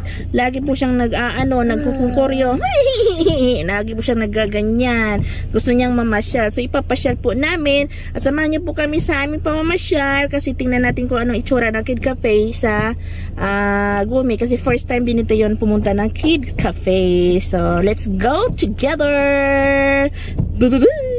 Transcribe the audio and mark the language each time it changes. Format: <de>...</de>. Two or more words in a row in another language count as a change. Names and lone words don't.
<tl>Lagi po siyang nagkukukoryo. Lagi po siyang naggaganyan. Gusto niyang mamasyal. So ipapasyal po namin at samahan niyo po kami sa aming pamamasyal kasi tingnan natin kung anong itsura ng Kid Cafe sa Gumi kasi</tl> <en>first time</en> <tl>din ito yon pumunta ng Kid Cafe.</tl> <en>So let's go together. Boo-boo-boo.</en>